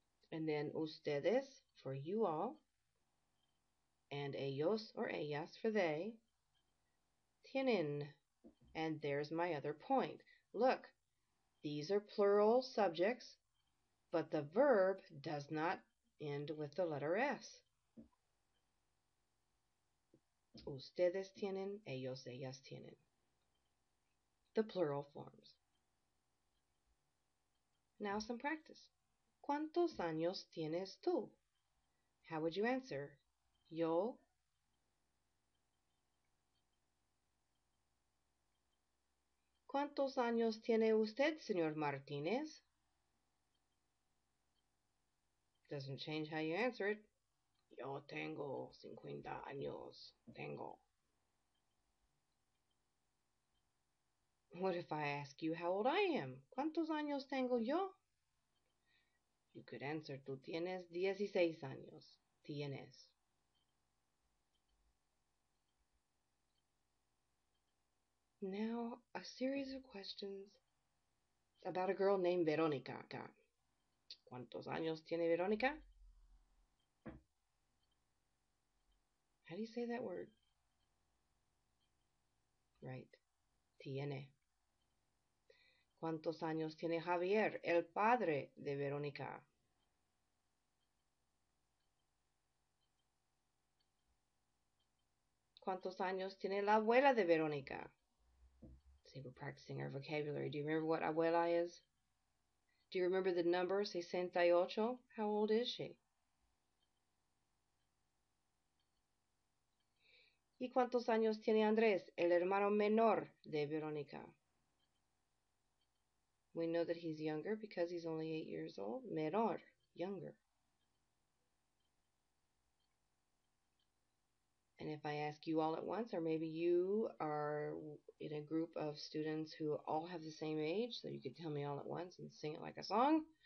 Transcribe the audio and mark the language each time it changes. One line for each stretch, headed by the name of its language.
English: And then ustedes for you all. And ellos or ellas for they. Tienen. And there's my other point. Look, these are plural subjects, but the verb does not end with the letter S.
Spanish: Ustedes tienen, ellos, ellas tienen.
English: The plural forms. Now some practice.
Spanish: ¿Cuántos años tienes tú?
English: How would you answer? Yo.
Spanish: ¿Cuántos años tiene usted, señor Martínez?
English: Doesn't change how you answer it.
Spanish: Yo tengo 50 años. Tengo.
English: What if I ask you how old I am?
Spanish: ¿Cuántos años tengo yo?
English: You could answer,
Spanish: tú tienes 16 años. Tienes.
English: Now, a series of questions about a girl named Verónica acá.
Spanish: ¿Cuántos años tiene Verónica?
English: How do you say that word? Right.
Spanish: Tiene. ¿Cuántos años tiene Javier, el padre de Verónica? ¿Cuántos años tiene la abuela de Verónica?
English: See, we're practicing our vocabulary. Do you remember what abuela is? Do you remember the number 68? How old is she?
Spanish: ¿Y cuántos años tiene Andrés, el hermano menor de Verónica?
English: We know that he's younger because he's only 8 years old. Menor, younger. And if I ask you all at once, or maybe you are in a a group of students who all have the same age, so you could tell me all at once and sing it like a song.